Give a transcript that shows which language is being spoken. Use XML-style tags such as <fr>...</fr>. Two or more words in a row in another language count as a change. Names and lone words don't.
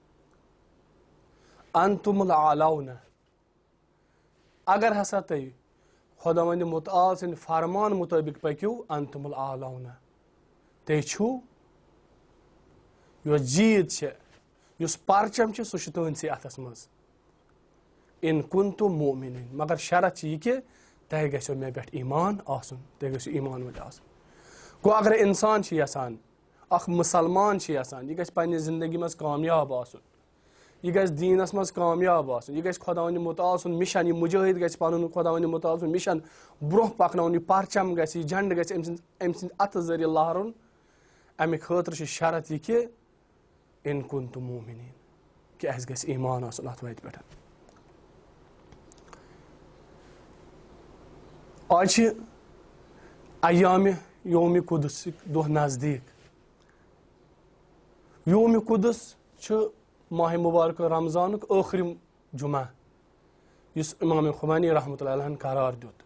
<ar>انتم الاعلون.</ar> <ks>اگر ہسا تُہۍ خۄداوندِ مُتعال سٕنٛدِ فرمان مُطٲبق پٔکِو</ks> <ar>انتم الاعلون،</ar> <ks>تُہۍ چھِو، یۄس جیٖت چھےٚ، یُس پرچم چھُ سُہ چھُ تُہنٛدسٕے اتھس منٛز.</ks> <ar>ان کنتم مؤمنین.</ar> <ks>مگر شرط چھِ یہِ کہِ تۄہہِ گژھیو مےٚ پٮ۪ٹھ ایمان آسُن، تُہۍ گٔژھِو ایمان وٲلۍ آسٕنۍ. گوٚو اگر انسان چھُ یژھان، اکھ مُسلمان چھُ یژھان یہِ گژھِ پننہِ زندگی منٛز کامیاب آسُن، یہِ گژھِ دیٖنس منٛز کامیاب آسُن، یہِ گژھِ خۄداوندِ مُتعال سُنٛد مِشن، یہِ مُجٲہد گژھِ پنُن خۄداوندِ مُتعال سُنٛد مِشن برونٛہہ پکناوُن، یہِ پرچم گژھِ، یہِ جنڈٕ گژھِ أمۍ سٕنٛدِ اتھٕ ذٔریعہٕ لہرُن. امہِ خٲطرٕ چھُ شرط یہِ کہِ</ks> <ar>ان کنتم مؤمنین،</ar> <ks>کہِ اسہِ گژھِ ایمان آسُن اتھ وتہِ پٮ۪ٹھ. آز چھِ ایامِ یومِ قُدسٕکۍ دۄہ نزدیٖک. یومِ قُدس چھُ ماہِ مُبارکہ رمضانُک ٲخرِم جُمعہ یُس امام خُمینی رحمتہ اللہ علیہن قرار دیُت.</ks>